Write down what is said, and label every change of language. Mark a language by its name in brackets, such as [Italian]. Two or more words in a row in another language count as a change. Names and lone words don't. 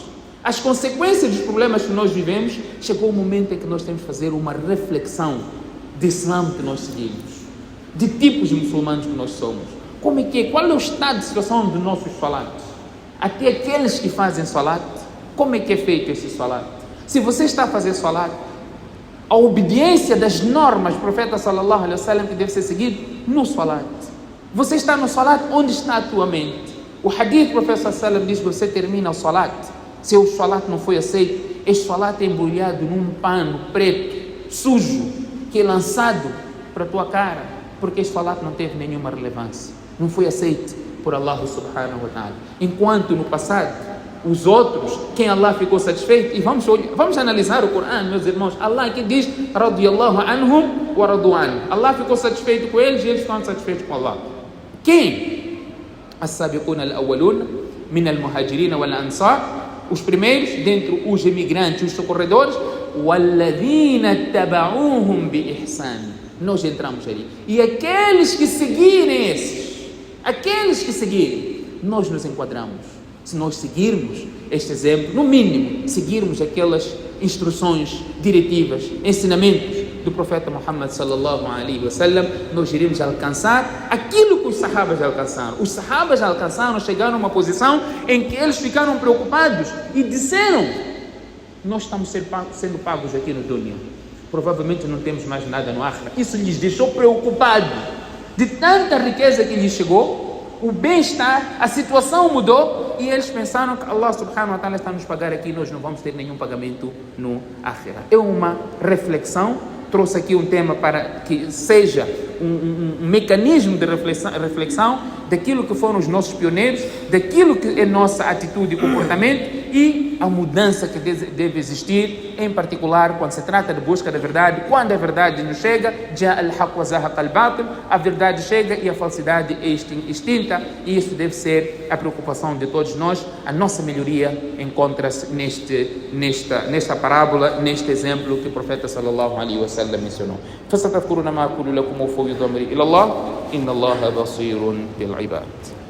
[Portuguese] As consequências dos problemas que nós vivemos, chegou o momento em que nós temos que fazer uma reflexão de Islã que nós seguimos, de tipos de muçulmanos que nós somos. Qual é o estado de situação dos nossos salatos? Até aqueles que fazem salat, como é que é feito esse salat? Se você está a fazer salat, a obediência das normas do profeta [Arabic] صلى الله عليه وسلم [Portuguese] que deve ser seguido no salat. Você está no salat, onde está a tua mente? O hadith do professor Sallam diz que você termina o salat, se o salat não foi aceito, este salat é embrulhado num pano preto, sujo, que é lançado para a tua cara, porque este salat não teve nenhuma relevância, não foi aceito por Allah [Arabic] سبحانه وتعالى. [Portuguese] Enquanto no passado, os outros, quem Allah ficou satisfeito, e vamos analisar o Corão, meus irmãos. Allah que diz, [Arabic] رضي الله عنهم ورضوا عنه. [Portuguese] Allah ficou satisfeito com eles e eles ficaram satisfeitos com Allah. Quem? [Arabic] السابقون الأولون من المهاجرين والأنصار, [Portuguese] os primeiros, dentre os imigrantes, os socorredores, [Arabic] والذين اتبعوهم بإحسان. [Portuguese] Nós entramos ali. E aqueles que seguirem aqueles que seguirem, nós nos enquadramos. Se nós seguirmos este exemplo, no mínimo, seguirmos aquelas instruções, diretivas, ensinamentos do profeta Muhammad [Arabic] صلى الله عليه وسلم, [Portuguese] nós iremos alcançar aquilo que os sahabas alcançaram. Os sahabas alcançaram, chegaram a uma posição em que eles ficaram preocupados e disseram: nós estamos sendo pagos aqui no dunya, provavelmente não temos mais nada no akhirah. Isso lhes deixou preocupados, de tanta riqueza que lhes chegou, o bem-estar, a situação mudou e eles pensaram que Allah [Arabic] سبحانه وتعالى [Portuguese] está nos pagar aqui, nós não vamos ter nenhum pagamento no akhirah. É uma reflexão, trouxe aqui um tema para que seja um mecanismo de reflexão daquilo que foram os nossos pioneiros, daquilo que é nossa atitude e comportamento e a mudança que deve existir, em particular quando se trata de busca da verdade. Quando a verdade nos chega, a verdade chega e a falsidade é extinta, e isso deve ser a preocupação de todos nós. A nossa melhoria encontra-se nesta parábola, neste exemplo que o profeta [Arabic] صلى الله عليه وسلم [Portuguese] mencionou. [Arabic] فستذكرون ما أقول لكم وأفوض أمري إلى الله إن الله بصير بالعباد.